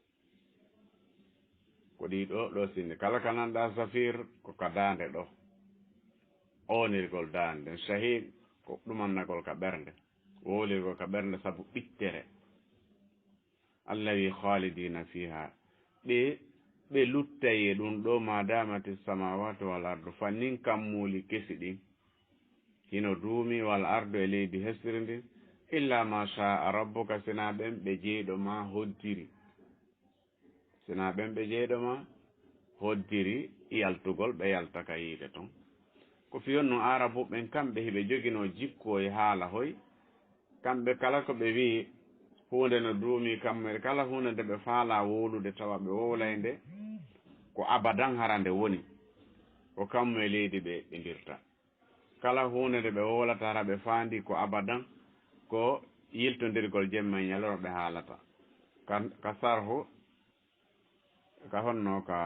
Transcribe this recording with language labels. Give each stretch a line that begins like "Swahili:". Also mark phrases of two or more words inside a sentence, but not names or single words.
Fula: ko ɗo sinni kala ka nanɗa zafir ko ka daande ɗo onirgol daande shahiq ko ɗumannagol ka ɓernde wowlirgol ka ɓernde sabu ɓittere allah wi
Arabic: خالدين فيها
Fula: ɓe luttaye ɗum ɗo
Arabic: ما دامت السماوات والأرض
Fula: fannin kammuli kesi ɗin hino duumi
Arabic: والأرض
Fula: e leydi hesiri ndin
Arabic: إلا ما شاء ربك
Fula: sina ɓen ɓe jeeɗo ma hoddiri sina ɓen ɓe jeeɗo ma hoddiri yaltugol ɓe yaltaka yiide ton ko fiyon no arabu ɓen kamɓe hiɓe jogino jikko e haala hoy kamɓe kala ko ɓe wi hunde no duumi kamɓe kala hunde nde ɓe faala wolude tawa ɓe wowlay nde ko abadan hara nde woni ko kammu e leydi ɓe dirta kala hunde nde ɓe wowlata hara ɓe faandi ko abadan ko yiltodirgol jemma e ñaloro ɓe haalata ka sarhu ka honno